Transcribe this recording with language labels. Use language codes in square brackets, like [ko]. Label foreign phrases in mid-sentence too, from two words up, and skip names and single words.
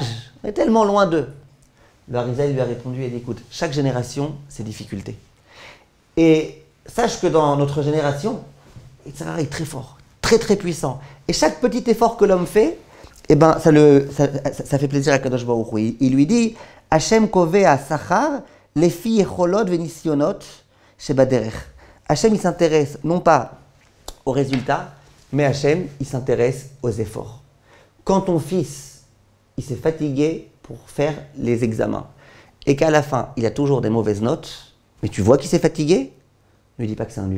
[fr] On est tellement loin d'eux. Le Harizal lui a répondu, il a dit, écoute, chaque génération, ses difficultés. Et sache que dans notre génération, Yitzhak est très fort. Très très puissant. Et chaque petit effort que l'homme fait, eh ben, ça fait plaisir à Kadosh Baruch Hu. Il lui dit, [he] השם קובע שכר לפי יכולות ונסיונות שבדרך. [fr] Hashem, il s'intéresse non pas aux résultats, mais Hashem, il s'intéresse aux efforts. Quand ton fils, il s'est fatigué pour faire les examens, et qu'à la fin, il a toujours des mauvaises notes, mais tu vois qu'il s'est fatigué, ne lui dis pas que c'est un nul.